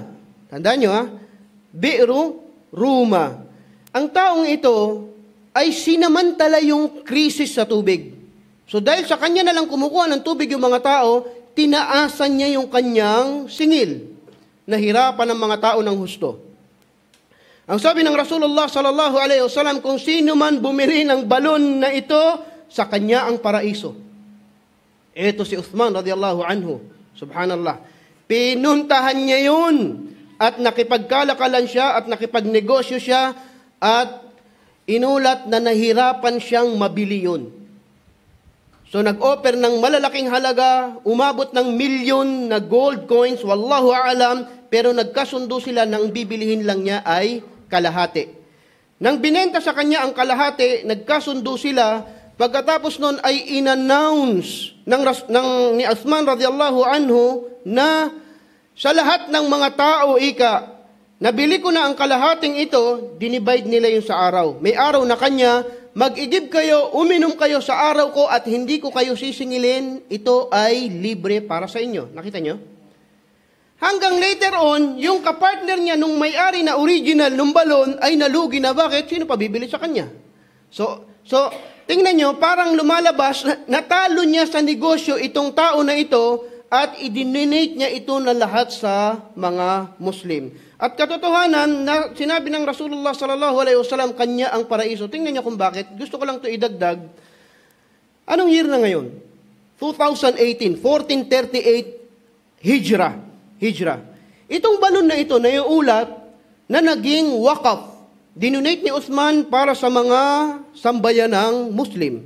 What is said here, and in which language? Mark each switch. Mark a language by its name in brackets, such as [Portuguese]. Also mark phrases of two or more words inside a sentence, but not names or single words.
[Filipino] Tandaan nyo, Bi'r Ruma. Ang taong ito ay sinamantala yung krisis sa tubig. So dahil sa kanya na lang kumukuha ng tubig yung mga tao, tinaasan niya yung kanyang singil. Nahirapan ng mga tao ng husto. Ang sabi ng Rasulullah [Arabic] صلى الله عليه وسلم, [Filipino] kung sino man bumili ng balon na ito, sa kanya ang paraiso. Ito si Uthman [Arabic] رضي الله عنه. [Filipino] Subhanallah. Pinuntahan niya yun at nakipagkalakalan siya at nakipagnegosyo siya at inulat na nahirapan siyang mabili yun. So nag-offer ng malalaking halaga, umabot ng milyon na [English] gold coins, [Arabic] والله أعلم, [Filipino] pero nagkasundo sila nang bibilihin lang niya ay kalahati. Nang binenta sa kanya ang kalahati, nagkasundo sila, pagkatapos nun ay in-announce ni Uthman [Arabic] رضي الله عنه [Filipino] na sa lahat ng mga tao, nabili ko na ang kalahating ito, dinivide nila yung sa araw. May araw na kanya, mag-igib kayo, uminom kayo sa araw ko at hindi ko kayo sisingilin, ito ay libre para sa inyo. Nakita nyo? Hanggang [English] later on, [Filipino] yung kapartner niya nung may-ari na original nung balon ay nalugi na. Bakit? Sino pa bibili sa kanya? So tingnan nyo, parang lumalabas, natalo niya sa negosyo itong tao na ito at i-donate niya ito na lahat sa mga Muslim. At katotohanan, na sinabi ng Rasulullah [Arabic] صلى الله عليه وسلم, [Filipino] kanya ang paraiso. Tingnan niyo kung bakit. Gusto ko lang ito idagdag. Anong year na ngayon? 2018, 1438 Hijrah. Itong balon na ito na iulat na naging wakaf. Dinonate ni Uthman para sa mga sambayan ng Muslim.